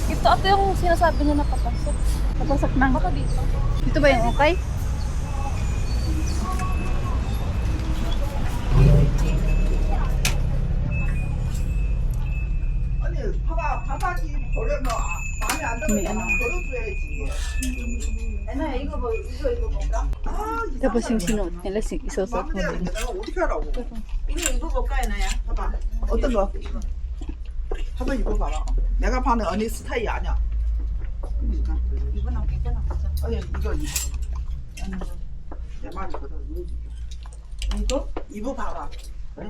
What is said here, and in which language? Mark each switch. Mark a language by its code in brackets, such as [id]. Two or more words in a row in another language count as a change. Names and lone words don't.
[tl] ito yung sinasabi niya na papasok. Papasok na. Baka dito. Dito ba yung okay? [ko] 아니 봐봐 바닥이 버려면 마음에 안 들면 버려줘야지. 애나야 이거 뭐 이거 볼까? 아 [tl] Tapos yung sinuot nila, isusot mo [ko] 마음에 안 [tl] din. [ko] 돼. 내가 어떻게 하라고? 이거 입어볼까 애나야? 봐봐. 어떤 거? 한번 입어봐봐. 내가 봐는 언니 스타일이 아니야. 그러니까 [tl] Iba na, [ko] 괜찮아. 아니 이거 입어. 내 말이거든. 이거 입어봐봐. 응?